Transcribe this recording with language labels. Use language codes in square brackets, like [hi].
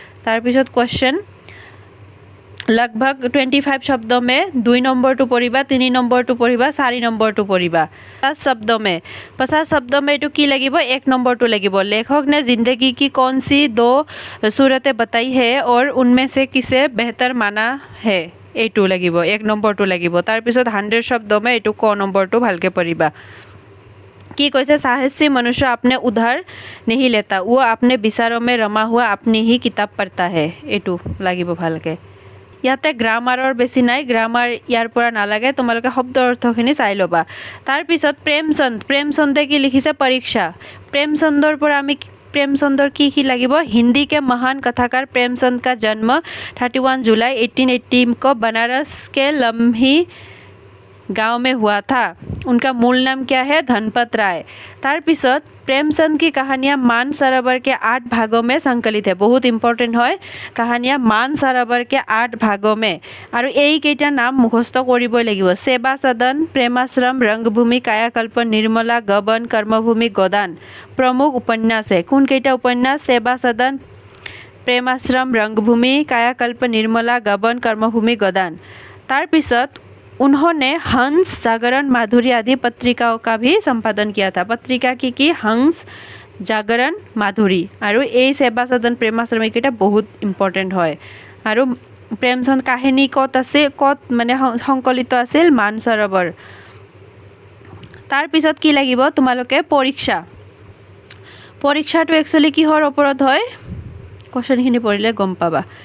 [as] তাৰপিছত কুৱেশ্যন [hi] लगभग 25 शब्दों में [as] 2 नंबरটো পঢ়িবা, 3 नंबरটো পঢ়িবা, 4 नंबरটো পঢ়িবা। [hi] 50 शब्दों में [as] এইটো কি লাগিব? 1 नंबरটো লাগিব। [hi] लेखक ने जिंदगी की कौन सी 2 सूरतें बताई है और उनमें से किसे बेहतर माना है, [as] এইটো লাগিব, 1 नंबरটো লাগিব। তাৰপিছত [hi] 100 शब्दों में [as] এইটো ক নম্বৰটো ভালকৈ পঢ়িবা। কি কৈছে? [hi] साहसी मनुष्य अपने उधार नहीं लेता, वो अपने विचारों में रमा हुआ अपनी ही किताब पढ़ता है, [as] এইটো লাগিব ভালকৈ। ইয়াতে গ্ৰামাৰৰ বেছি নাই, গ্ৰামাৰ ইয়াৰ পৰা নালাগে, তোমালোকে শব্দৰ অৰ্থখিনি চাই ল'বা। তাৰপিছত প্ৰেমচন্দে কি লিখিছে? পৰীক্ষা। প্ৰেমচন্দৰ পৰা আমি প্ৰেমচন্দৰ কি লাগিব? [hi] हिंदी के महान कथाकार प्रेमचंद का जन्म 31 जुलाई 1880 को बनारस के लम्ही गांव में हुआ था। उनका मूल नाम क्या है? धनपत राय। তাৰপিছত प्रेमचंद की कहानियाँ मान सरोवर के 8 भागों में संकलित है। बहुत इम्पोर्टेंट है कहानियाँ मान सरोवर के 8 भागों में। [as] और এইকেইটা নাম মুখস্থ কৰিবই লাগিব। [hi] सेवा सदन, प्रेमाश्रम, रंगभूमि, कायाकल्प, निर्मला, गबन, कर्मभूमि, गोदान प्रमुख उपन्यास है। [as] কোনকেইটা উপন্যাস? सेवा सदन, प्रेमाश्रम, रंगभूमि, कायाकल्प, निर्मला, गबन, कर्मभूमि, गोदान। [hi] তাৰপিছত उन्होंने हंस, जागरण, माधुरी आदि पत्रिकाओं का भी संपादन किया था। पत्रिका की हंस, जागरण, माधुरी। [as] और এই सेवा सदन, प्रेमाश्रम এইকেইটা বহুত ইম্পৰ্টেণ্ট হয়। আৰু প্ৰেমচন্দ কাহিনী ক'ত আছে, ক'ত মানে সংকলিত আছিল? মান সৰোবৰ। তাৰপিছত কি লাগিব তোমালোকে? পৰীক্ষাটো একচুৱেলি কিহৰ ওপৰত হয়? কুৱেশ্যনখিনি পঢ়িলে গম পাবা।